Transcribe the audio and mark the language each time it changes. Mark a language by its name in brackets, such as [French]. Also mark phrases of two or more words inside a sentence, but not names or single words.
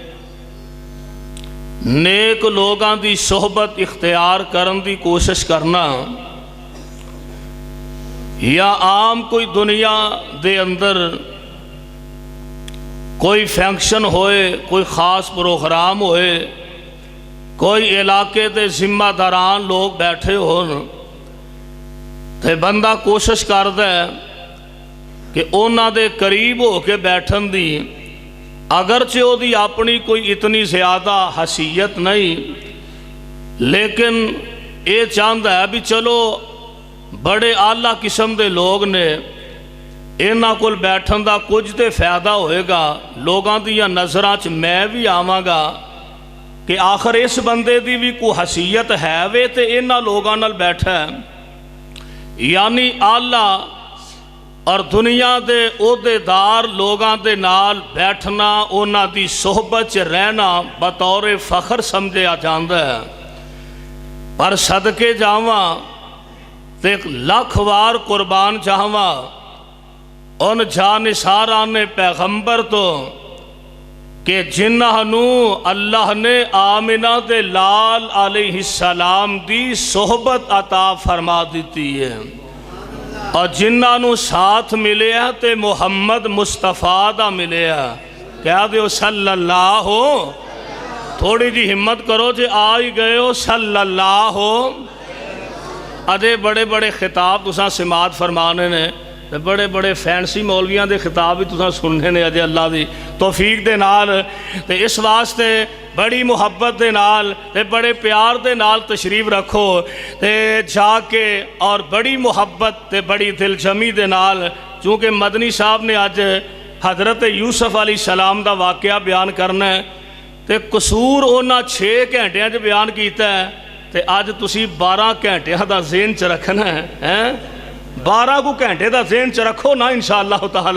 [Punjabi] نیک لوگاں دی صحبت اختیار کرن دی کوشش کرنا، یا عام کوئی دنیا دے اندر کوئی فنکشن ہوئے، کوئی خاص پروگرام ہوئے، کوئی علاقے دے ذمہ داران لوگ بیٹھے ہون تے بندہ کوشش کردا ہے کہ اونا دے قریب ہو کے بیٹھن دی، اگرچہ او دی اپنی کوئی اتنی زیادہ حیثیت نہیں، لیکن یہ چاہتا ہے بھی چلو بڑے اعلیٰ قسم دے لوگ نے، انہاں کول بیٹھن دا کچھ تے فائدہ ہوئے گا، لوگاں دیاں نظراں چ میں بھی آواں گا کہ آخر اس بندے دی بھی کوئی حیثیت ہے وے تے انہاں لوگاں نال بیٹھا ہے۔ یعنی اعلیٰ اور دنیا دے عہدے دار لوگاں دے نال بیٹھنا، انہاں دی صحبت چ رہنا بطور فخر سمجھا جاندا ہے، پر صدقے جاواں تے لاکھ وار قربان جاواں ان جانثاران پیغمبر تو کہ جنہاں نو اللہ نے آمنہ دے لال [Arabic] علیہ السلام [Punjabi] دی صحبت عطا فرما دیتی ہے، اور جنہاں نو ساتھ ملے ہیں تے محمد مصطفیٰ دا ملے ہیں، کہہ دیو صلی اللہ ہو، تھوڑی جی ہمت کرو جے آئی گئے ہو صلی اللہ ہو۔ ادھے بڑے بڑے خطاب تساں سماعت فرمانے نے، بڑے بڑے فینسی مولویاں دے خطاب بھی تساں سننے نے، اجے اللہ دی توفیق دے نال تے اس واسطے بڑی محبت دے نال تے بڑے پیار دے نال تشریف رکھو تے جا کے، اور بڑی محبت تے بڑی دل جمی دے نال، چونکہ مدنی صاحب نے آج حضرت یوسف [Arabic] علیہ السلام [Punjabi] دا واقعہ بیان کرنا ہے تے قصور اونا 6 گھنٹیاں جو بیان کیتا ہے تے آج تسی 12 گھنٹیاں دا ذہن چ رکھنا ہے، 12 کو گھنٹے دا ذہن چ رکھو نا [Arabic] انشاءاللہ تعالی۔